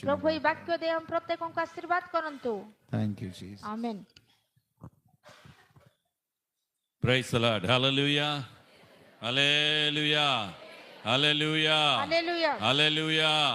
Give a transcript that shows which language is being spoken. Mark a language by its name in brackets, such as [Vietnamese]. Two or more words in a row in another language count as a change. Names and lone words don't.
[Odia] ପ୍ରଭୁ ଏଇ ବାକ୍ୟ ଦେଇ ଆମ ପ୍ରତ୍ୟେକଙ୍କୁ ଆଶୀର୍ବାଦ କରନ୍ତୁ। [English] Thank you Jesus. [Odia] ଆମେନ୍। [English] Praise the Lord. Hallelujah. Hallelujah. హల్లెలూయా హల్లెలూయా హల్లెలూయా